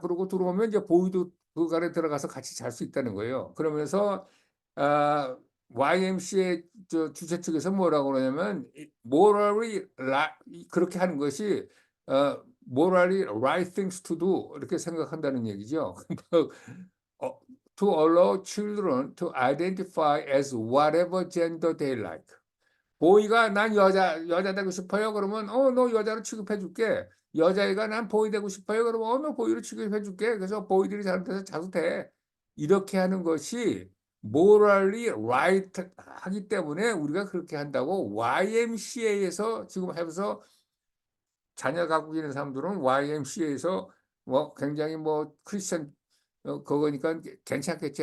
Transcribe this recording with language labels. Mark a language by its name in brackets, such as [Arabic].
[Korean] 그러고 들어오면 이제 보이도 그 안에 들어가서 같이 잘 수 있다는 거예요. 그러면서 아 YMCA 주최 측에서 뭐라고 그러냐면 morally 그렇게 하는 것이 [English] morally right things to do [Korean] 이렇게 생각한다는 얘기죠. [English] 어 to allow children to identify as whatever gender they like. [Korean] 보이가 "난 여자 되고 싶어요." 그러면 너 여자로 취급해 줄게." 여자애가 "난 보이 되고 싶어요." 그러면 너 보이로 취급해 줄게. 그래서 보이들이 잘못해서 자도 돼." 이렇게 하는 것이 [English] morally right [Korean] 하기 때문에 우리가 그렇게 한다고 YMCA에서 지금 하면서 자녀 갖고 있는 사람들은 YMCA에서 뭐 굉장히 뭐 크리스천 그거니까 '괜찮겠지.'